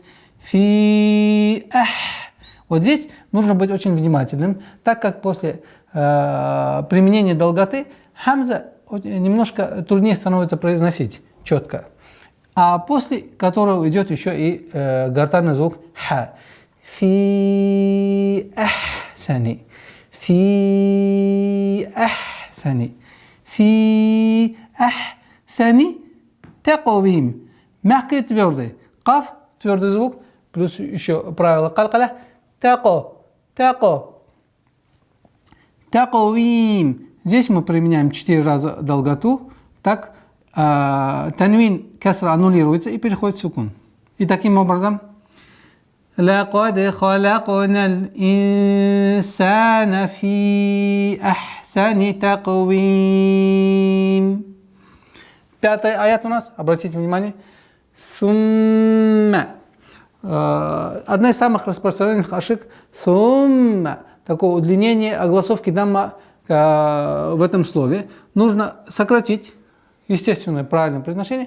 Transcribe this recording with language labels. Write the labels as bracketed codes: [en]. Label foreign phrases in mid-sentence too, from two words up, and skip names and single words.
[ar] في أح. [ru] Вот здесь нужно быть очень внимательным, так как после применения долготы хамза немножко труднее становится произносить четко. А после которого идет еще и гортанный звук ха. [ar] في أحسن في أحسن. في أحسن. Таквим. [ru] Мягкий и твердый. Каф, твердый звук, плюс еще правило калькаля. [ar] تقو تقويم. [ru] Здесь мы применяем 4 раза долготу. Так танвин касра аннулируется и переходит в сукун. И таким образом [ar] لقد خلقنا الإنسان في أحسن تقويم. [ru] 5-й аят у нас, обратите внимание. [ar] Сумма. [ru] Одна из самых распространенных ошибок. [ar] Сумма. [ru] Такое удлинение огласовки дамма в этом слове. Нужно сократить естественное правильное произношение.